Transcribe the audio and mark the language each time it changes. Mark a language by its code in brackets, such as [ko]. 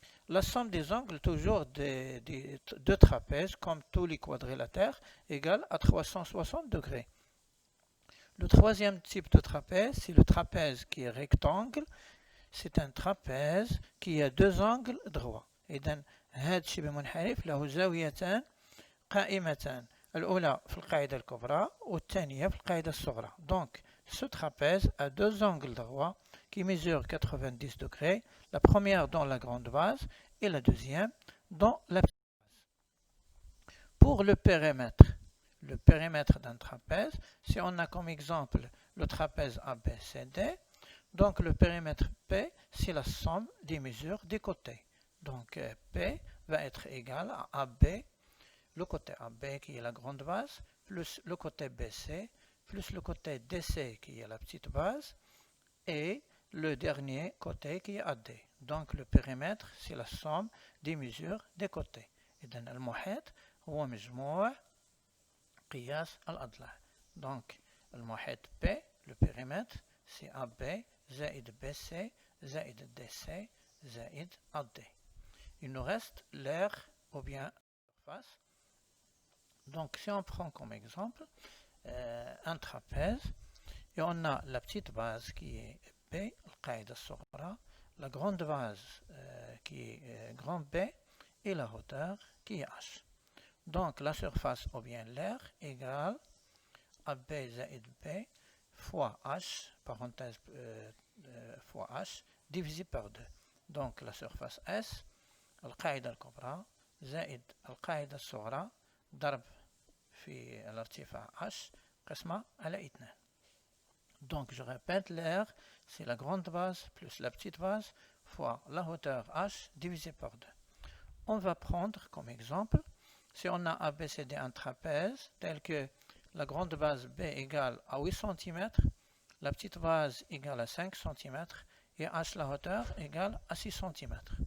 [fr] La somme des angles toujours des deux trapèzes, comme tous les quadrilatères, égale à 360 degrés. Le troisième type de trapèze, c'est le trapèze qui est rectangle. C'est un trapèze qui a deux angles droits. [ar] إذن هذا الشبه منحرف له زاويتان قائمتان. الأولى في القاعدة الكبرى والثانية في القاعدة الصغرى. [fr] Donc ce trapèze a deux angles droits qui mesurent 90 degrés. La première dans la grande base et la deuxième dans la petite base. Pour le périmètre d'un trapèze, si on a comme exemple le trapèze ABCD, donc le périmètre P, c'est la somme des mesures des côtés. Donc P va être égal à AB, le côté AB qui est la grande base, plus le côté BC, plus le côté DC qui est la petite base, et le dernier côté qui est AD. Donc le périmètre, c'est la somme des mesures des côtés. [ar] إذن المحيط هو مجموع قياس الأضلاع. [fr] Donc le محيط P, le périmètre, c'est AB زائد BC زائد DC زائد AD. Il nous reste l'air ou bien la surface. Donc si on prend comme exemple un trapèze et on a la petite base qui est B, [ar] القاعدة الصغرى, [fr] la grande base qui est grand B et la hauteur qui est H. Donc la surface ou bien l'air égale AB زائد B fois H, parenthèse fois H, divisé par 2. Donc la surface S, [ar] القاعدة الكبرى زائد القاعدة الصغرى ضرب في الارتفاع H قسمة على 2. [fr] Donc je répète, l'air c'est la grande base plus la petite base fois la hauteur H divisé par 2. On va prendre comme exemple, si on a ABCD un trapèze tel que la grande base B égale à 8 cm, la petite base égale à 5 cm et H la hauteur égale à 6 cm.